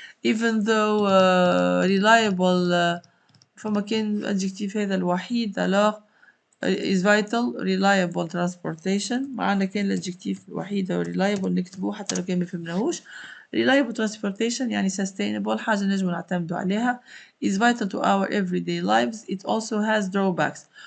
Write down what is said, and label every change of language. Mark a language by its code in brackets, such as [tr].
[en] Even though [ar] reliable فما كان adjective هذا الوحيد. [en] alors is vital reliable transportation. [ar] معنا كان الادجكتيف الوحيدة reliable نكتبوه حتى لو كان ما فهمناهوش. [en] reliable transportation [ar] يعني sustainable حاجة نجم نعتمدوا عليها. [en] is vital to our everyday lives. It also has drawbacks.